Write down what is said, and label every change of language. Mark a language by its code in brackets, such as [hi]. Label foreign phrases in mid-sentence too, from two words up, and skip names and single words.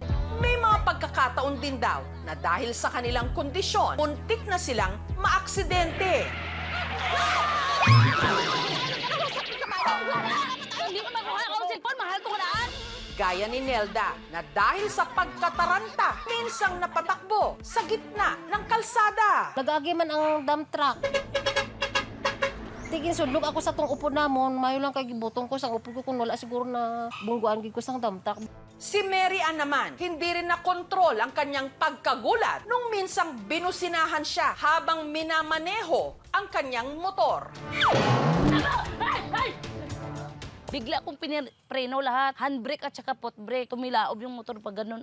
[tl] May mga pagkakataon din daw na dahil sa kanilang kondisyon, muntik na silang maaksidente. Hindi ko makuha ang cellphone, mahal ko laan. Gaya ni Nelda na dahil sa pagkataranta, minsang napatakbo sa gitna ng kalsada. [hil] Nagagi man ang dump truck. Tigin sudlog ako sa tong upo namon, mayo lang kay gibutong ko sa upo ko kung wala siguro na bungguan gid ko sang dump truck. [tl] Si Mary Ann naman, hindi rin nakontrol ang kanyang pagkagulat nung minsang binusinahan siya habang minamaneho ang kanyang motor. Bigla kong preno lahat. Handbrake at saka [en] foot brake. [tl] Tumilaob yung motor pag ganun.